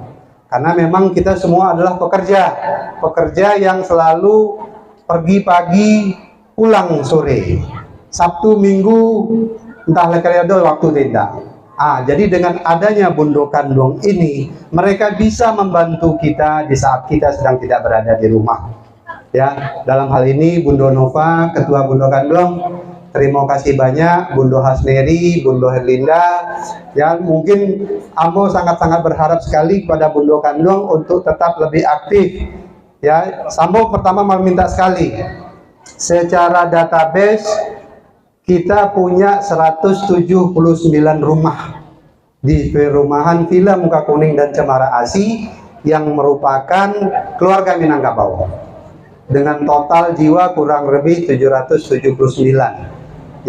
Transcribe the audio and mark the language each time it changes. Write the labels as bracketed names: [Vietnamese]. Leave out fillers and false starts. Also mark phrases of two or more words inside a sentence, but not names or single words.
[Indonesian] Karena memang kita semua adalah pekerja yang selalu pergi pagi, pulang sore. Sabtu, Minggu, entah lekaliado waktu tidak. Jadi dengan adanya Bundokan Duang ini, mereka bisa membantu kita di saat kita sedang tidak berada di rumah. Ya, dalam hal ini Bundo Nova, Ketua Bundokan Duang, terima kasih banyak, Bundo Hasneri, Bundo Herlinda. Ya, mungkin Ambo sangat-sangat berharap sekali kepada Bundo Kandung untuk tetap lebih aktif. Ya, Ambo pertama meminta sekali, secara database kita punya 179 rumah di perumahan Villa Muka Kuning dan Cemara Asi yang merupakan keluarga Minangkabau dengan total jiwa kurang lebih 779.